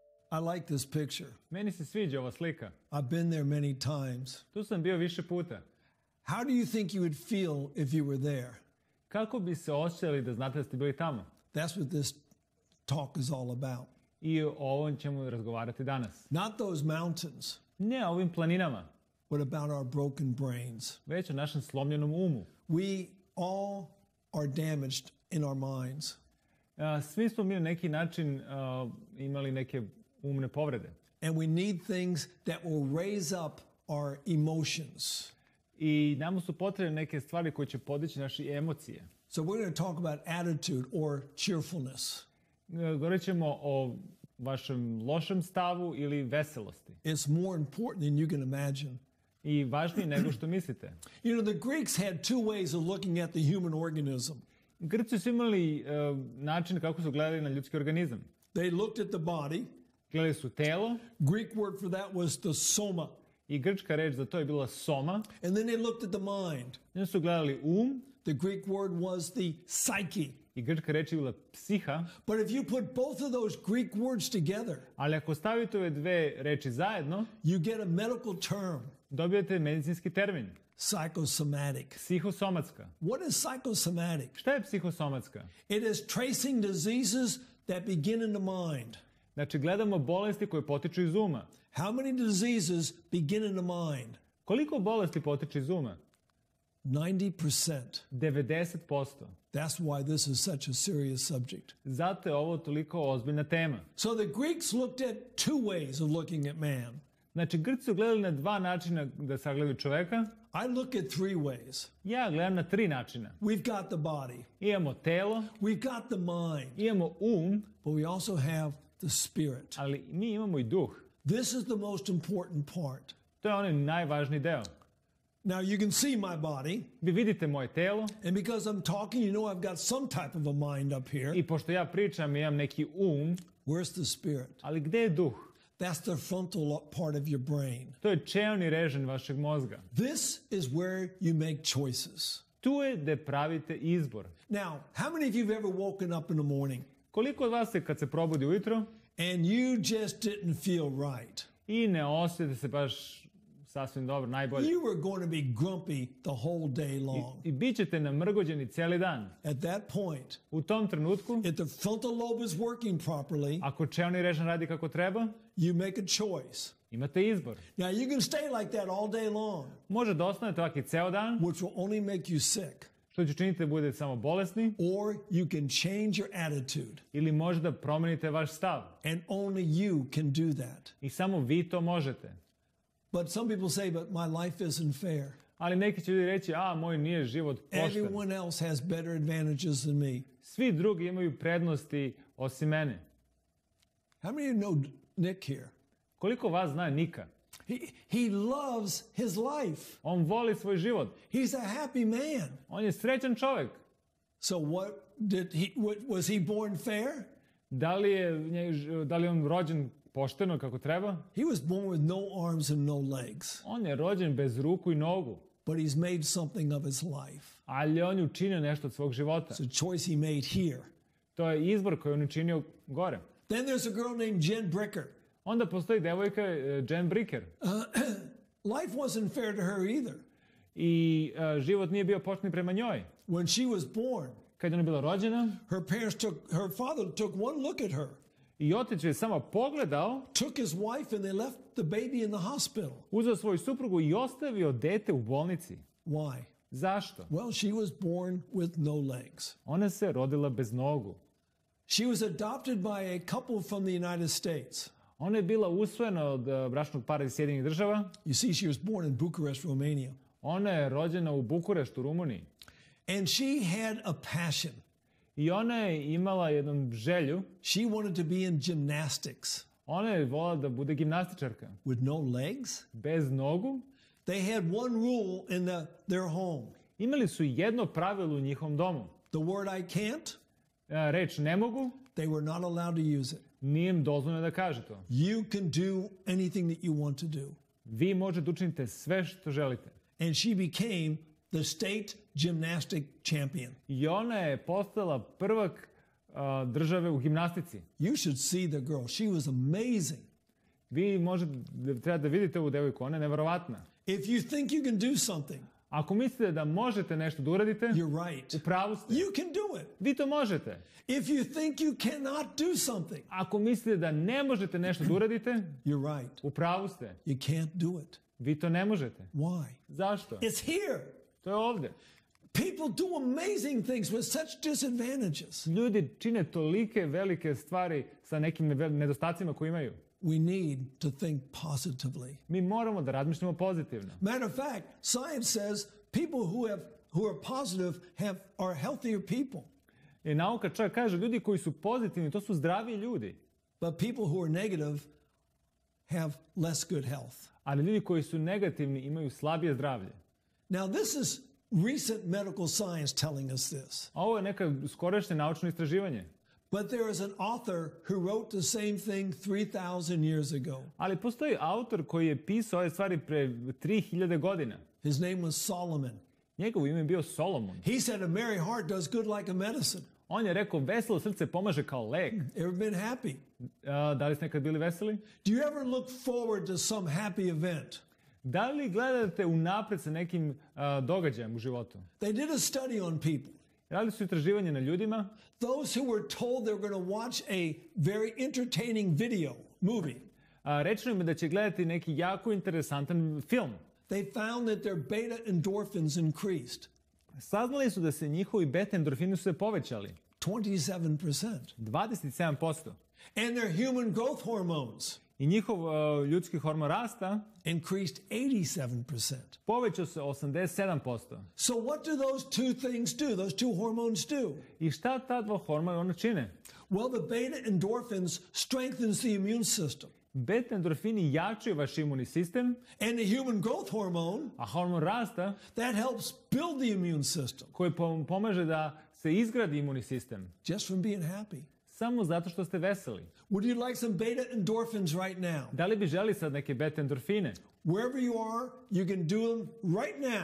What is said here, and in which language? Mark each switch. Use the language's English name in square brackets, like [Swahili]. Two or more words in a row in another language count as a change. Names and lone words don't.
[English] I like this picture. [Serbian] Meni se sviđa ova slika. [English] I've been there many times. [Serbian] Tu sam bio više puta. [English] How do you think you would feel if you were there? [Serbian] Kako bi se osjećali da znate da ste bili tamo? [English] That's what this talk is all about. [Serbian] I o ovom ćemo razgovarati danas. [English] Not those mountains. [Serbian] Ne o ovim planinama, [English] What about our broken brains? [Serbian] već o našem slomljenom umu. [English] We all are damaged in our minds. [Serbian] Svi smo mi na neki način imali neke umne povrede. [English] And we need things that will raise up our emotions. [Serbian] I nama su potrebne neke stvari koje će podići naše emocije. [English] So we're going to talk about attitude or cheerfulness. [Serbian] Govorit ćemo o vašem lošem stavu ili veselosti. [English] It's more important than you can imagine. [Serbian] I važnije nego što mislite. [English] You know, the Greeks had two ways of looking at the human organism. [Serbian] Grci su imali način kako su gledali na ljudski organizam. [English] They looked at the body. [Serbian] Gledali su telo. [English] Greek word for that was the soma. [Serbian] I grčka reč za to je bila soma. [English] And then they looked at the mind. [Serbian] Onda su gledali [English] The Greek word was the psyche. [Serbian] I grčka reč je bila psiha. [English] But if you put both of those Greek words together, [Serbian] Ali ako stavite ove dve reči zajedno, [English] you get a medical term. [Serbian] dobijete medicinski termin. [English] Psychosomatic. [Serbian] Psihosomatska. [English] What is psychosomatic? [Serbian] Šta je psihosomatska? [English] It is tracing diseases that begin in the mind. [Serbian] Znači, gledamo bolesti koje potiču iz uma. [English] How many diseases begin in the mind? [Serbian] Koliko bolesti potiče iz uma? [English] 90%. [Serbian] 90%. [English] That's why this is such a serious subject. [Serbian] Zato je ovo toliko ozbiljna tema. [English] So the Greeks looked at two ways of looking at man. [Serbian] Znači, Grci su gledali na dva načina da sagledaju čoveka. [English] I look at three ways. [Serbian] Ja gledam na tri načina. [English] We've got the body. [Serbian] Imamo telo, [English] We've got the mind. [Serbian] imamo [English] But we also have the spirit. [Serbian] ali mi imamo i duh. [English] This is the most important part. [Serbian] To je onaj najvažniji deo. [English] Now you can see my body. [Serbian] Vi vidite moje telo [English] And because I'm talking, you know I've got some type of a mind up here. [Serbian] i pošto ja pričam imam neki [English] Where's the spirit? [Serbian] ali gde je duh? [English] That's the frontal part of your brain. [Serbian] To je čeoni režen vašeg mozga. [English] This is where you make choices. [Serbian] Tu je gde pravite izbor. [English] Now, how many of you have ever woken up in the morning [Serbian] Koliko od vas je kad se probudi ujutro [English] and you just didn't feel right? [Serbian] i ne osjećate se baš sasvim dobro, najbolje. [English] You were going to be grumpy the whole day long. [Serbian] I bit ćete namrgođeni cijeli dan. [English] At that point, [Serbian] U tom trenutku, [English] if the frontal lobe is working properly, [Serbian] ako čeoni režen radi kako treba, [English] you make a choice. [Serbian] imate izbor. [English] Now, you can stay like that all day long, [Serbian] Može da ostanete ovaki ceo dan, [English] which will only make you sick. [Serbian] što će činiti da budete samo bolesni, [English] Or you can change your attitude. [Serbian] ili može da promenite vaš stav. [English] And only you can do that. [Serbian] I samo vi to možete. [English] But some people say, but my life isn't fair. [Serbian] Ali neki će ljudi reći, moj nije život pošten. [English] Everyone else has better advantages than me. [Serbian] Svi drugi imaju prednosti osim mene. [English] How many of you know Nick here? [Serbian] Koliko vas zna Nika? [English] He loves his life. [Serbian] On voli svoj život. [English] He's a happy man. [Serbian] On je srećan čovjek. [English] So was he born fair? [Serbian] Da li je on rođen pošteno kako treba? [English] He was born with no arms and no legs. [Serbian] On je rođen bez ruku i nogu. [English] But he's made something of his life. [Serbian] Ali on je učinio nešto od svog života. [English] It's a choice he made here. [Serbian] To je izbor koji on učinio gore. [English] Then there's a girl named Jen Bricker. [Serbian] Onda postoji devojka Jen Bricker. [English] Life wasn't fair to her either. [Serbian] I život nije bio pošten prema njoj. [English] When she was born, [Serbian] Kad je ona bila rođena, [English] her father took one look at her. [Serbian] i otac je samo pogledao, [English] Took his wife and they left the baby in the hospital. [Serbian] uzeo svoju suprugu i ostavio dete u bolnici. [English] Why? [Serbian] Zašto? [English] Well, she was born with no legs. [Serbian] Ona se rodila bez nogu. [English] She was adopted by a couple from the United States. [Serbian] Ona je bila usvojena od bračnog para iz Sjedinjenih država. [English] You see, she was born in Bucharest, Romania. [Serbian] Ona je rođena u Bukureštu, Rumuniji. [English] And she had a passion. [Serbian] I ona je imala jednu želju. [English] She wanted to be in gymnastics. [Serbian] Ona je volala da bude gimnastičarka. [English] With no legs? [Serbian] Bez nogu. [English] They had one rule in their home. [Serbian] Imali su jedno pravilo u njihovom domu. [English] The word I can't? [Serbian] Reč ne mogu. [English] They were not allowed to use it. [Serbian] Nije im dozvoljeno da kaže to. [English] You can do anything that you want to do. [Serbian] Vi možete učiniti sve što želite. [English] And she became the state gymnastic champion. [Serbian] I ona je postala prvak države u gimnastici. [English] You should see the girl. She was amazing. [Serbian] Vi treba da vidite ovu devojku, ona je neverovatna. [English] If you think you can do something, [Serbian] Ako mislite da možete nešto da uradite, [English] you're right. [Serbian] u pravu ste. [English] You can do it. [Serbian] Vi to možete. [English] If you think you cannot do something, [Serbian] Ako mislite da ne možete nešto da uradite, [English] you're right. [Serbian] u pravu ste. [English] You can't do it. [Serbian] Vi to ne možete. [English] Why? [Serbian] Zašto? [English] It's here. [Serbian] To je ovdje. [English] People do amazing things with such disadvantages. [Serbian] Ljudi čine tolike velike stvari sa nekim nedostacima koje imaju. [English] We need to think positively. [Serbian] Mi moramo da razmišljamo pozitivno. [English] Matter of fact, science says people who are positive are healthier people. [Serbian] I nauka čak kaže ljudi koji su pozitivni, to su zdravi ljudi. [English] But people who are negative have less good health. [Serbian] Ali ljudi koji su negativni imaju slabije zdravlje. [English] Now this is recent medical science telling us this. [Serbian] A ovo je neka skorašnje naučno istraživanje. [English] But there is an author who wrote the same thing 3,000 years ago. [Serbian] Ali postoji autor koji je pisao ove stvari pre 3000 godina. [English] His name was Solomon. [Serbian] Njegovo ime je bio Solomon. [English] He said a merry heart does good like a medicine. [Serbian] On je rekao veselo srce pomaže kao lek. [English] Ever been happy? [Serbian] Da li ste nekad bili veseli? [English] Do you ever look forward to some happy event? [Serbian] Da li gledate unapred sa nekim događajem u životu? [English] They did a study on people. [Serbian] Radili su istraživanje na ljudima. [English] Those who were told they were going to watch a very entertaining movie. [Serbian] Rečeno im je da će gledati neki jako interesantan film. [English] They found that their beta endorphins increased. [Serbian] Saznali su da se njihovi beta endorfini su se povećali. [English] 27%. [Serbian] 27%. [English] And their human growth hormones [Serbian] I njihov ljudski hormon rasta [English] increased 87%. [Serbian] povećao se 87%. [English] So what do those two things do? Those two hormones do? [Serbian] I šta ta dva hormona čine? [English] Well, the beta endorphins strengthens the immune system. [Serbian] Beta endorfini jačaju vaš imunni sistem, [English] And the human growth hormone, [Serbian] a hormon rasta [English] that helps build the immune system [Serbian] koji pomaže da se izgradi imunni sistem. [English] just from being happy. [Serbian] Samo zato što ste veseli. [English] Would you like some beta endorphins right now? [Serbian] Da li bi želi sad neke beta endorfine? [English] Wherever you are, you can do them right now.